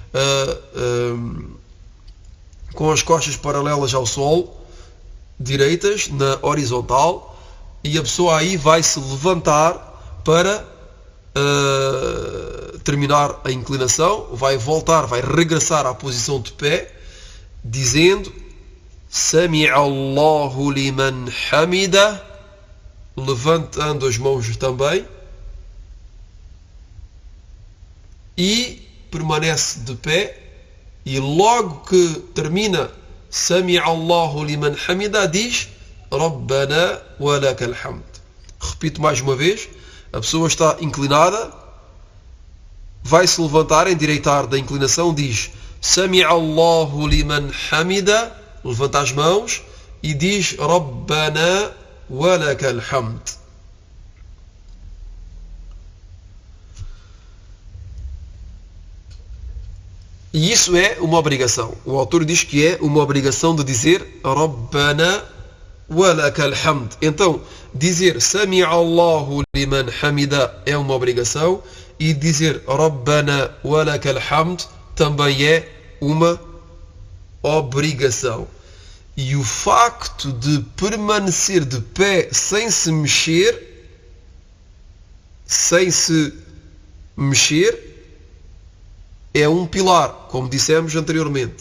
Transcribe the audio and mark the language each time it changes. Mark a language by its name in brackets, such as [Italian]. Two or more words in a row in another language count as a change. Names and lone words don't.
[Portuguese] paralelas ao solo, direitas na horizontal, e a pessoa aí vai se levantar para terminar a inclinação, vai voltar, vai regressar à posição de pé, dizendo [Arabic] سمع الله لمن حمده, [Portuguese] levantando as mãos também, e permanece de pé e logo que termina [Arabic] سمع الله لمن حمده [Portuguese] diz [Arabic] ربنا ولك الحمد. [Portuguese] Repito mais uma vez, a pessoa está inclinada, vai se levantar, endireitar da inclinação, diz [Arabic] سمع الله لمن حمده, [Portuguese] levanta as mãos e diz [Arabic] ربنا ولك الحمد. [Portuguese] E isso é uma obrigação. O autor diz que é uma obrigação de dizer [Arabic] ربنا ولك الحمد. [Portuguese] Então, dizer [Arabic] سمع الله لمن حمده [Portuguese] é uma obrigação e dizer [Arabic] ربنا ولك الحمد [Portuguese] também é uma obrigação. E o facto de permanecer de pé sem se mexer, é um pilar, como dissemos anteriormente.